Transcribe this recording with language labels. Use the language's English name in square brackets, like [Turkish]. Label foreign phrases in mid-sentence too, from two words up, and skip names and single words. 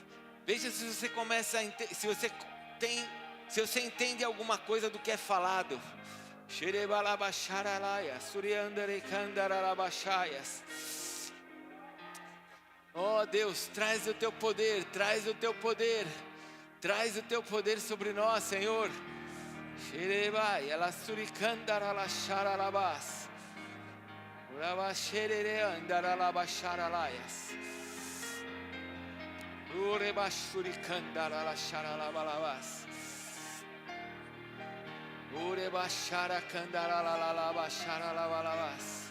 [Portuguese] Veja se você começa a se você entende alguma coisa do que é falado. Oh Deus, traz o teu poder, traz o teu poder. Traz o teu poder sobre nós, Senhor. Xerebai, ela suricandara la xaralabas. Uraba xerere andara la baxaralaias. Ureba suricandara la xaralabalabas. Ureba xaracandara la baxaralabalabas.